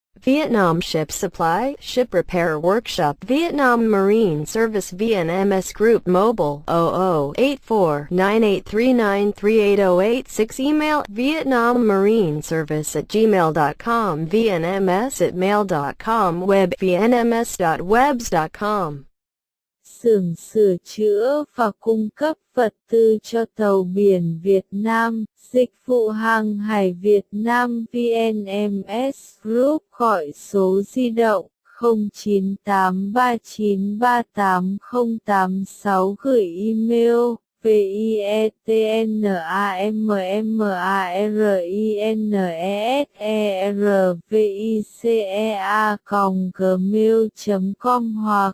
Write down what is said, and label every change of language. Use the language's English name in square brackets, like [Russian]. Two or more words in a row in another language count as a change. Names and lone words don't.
[English] Vietnam Ship Supply, Ship Repair Workshop, Vietnam Marine Service, VNMS Group Mobile, 0084-9839-38086, email vietnammarineservice@gmail.com, vnms@mail.com, web vnms.webs.com. [Vietnamese] Xưởng sửa chữa và cung cấp vật tư cho tàu biển Việt Nam, dịch vụ hàng hải Việt Nam VNMS Group, gọi số di động 0983938086, gửi email vietnammarineservice@gmail.com 或